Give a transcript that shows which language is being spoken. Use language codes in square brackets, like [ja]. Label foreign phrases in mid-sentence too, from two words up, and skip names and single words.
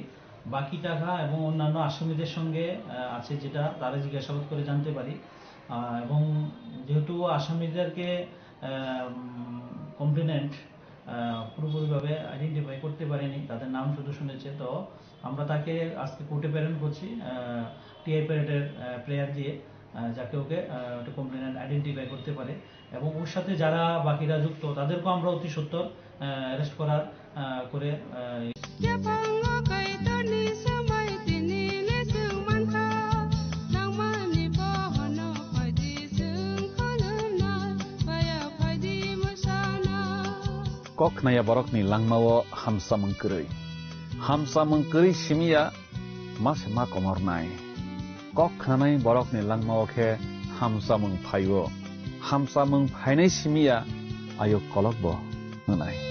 [bn] বাকি টাকা এবং অন্যান্য আসামিদের সঙ্গে আছে যেটা তারা জিজ্ঞাসাবাদ করে জানতে পারি এবং যেহেতু আসামিদেরকে কমপ্লেনেন্ট পুরোপুরিভাবে আইডেন্টিফাই করতে পারেনি, তাদের নাম শুধু শুনেছে, তো আমরা তাকে আজকে কোর্টে প্রেরণ করছি [en] TI parade player [bn] দিয়ে, যাকে ওকে কমপ্লেনেন্ট আইডেন্টিফাই করতে পারে এবং ওর সাথে যারা বাকিরা যুক্ত তাদেরকেও আমরা অতি সত্বর অ্যারেস্ট করার করে [trp] Koknaya borokni langmawo hamsa mengkeri simia mas ma komornai koknai borokni langmawo khe hamsa mengphainai simia ayo kolokbo nai